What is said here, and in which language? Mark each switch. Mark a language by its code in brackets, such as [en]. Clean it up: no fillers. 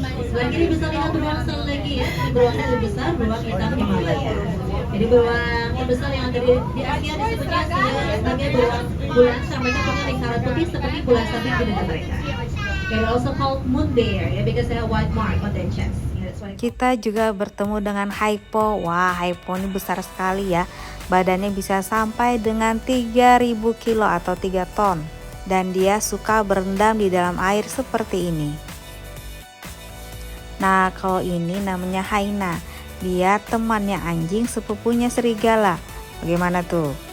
[id] Sebelah kiri bisa lihat beruang satu lagi ya. Ini beruangnya lebih besar, beruang hitam Himalaya. Jadi beruang terbesar yang ada di Asia disebutnya sebagai beruang bulan sampai punya lingkaran putih seperti bulan sabit di negara mereka. [en] They're also called moon bear ya, because they have white mark on their chest. [id] Kita juga bertemu dengan haipo. Wah, haipo ini besar sekali ya. Badannya bisa sampai dengan 3.000 kilo atau 3 ton. Dan dia suka berendam di dalam air seperti ini. Nah, kalau ini namanya hyena. Dia temannya anjing, sepupunya serigala. Bagaimana tuh?